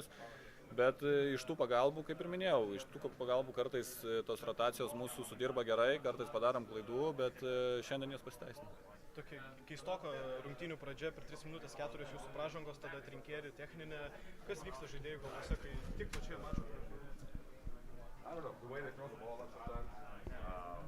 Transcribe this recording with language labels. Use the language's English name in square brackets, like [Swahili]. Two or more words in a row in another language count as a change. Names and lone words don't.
[Lithuanian] Bet iš tų pagalbų, kaip ir minėjau, iš tų pagalbų kartais tos rotacijos mūsų sudirba gerai, kartais padarom klaidų, bet šiandien jos pasiteisina. Tokia keistoko rungtynių pradžia per 3 minutės 4 jūsų pražangos, tada trinkėri, techninė. Kas vyksta žaidėjų galvose, kai tik pačioje mačo pradžioje? [English] I don't know, the way they throw the ball up sometimes.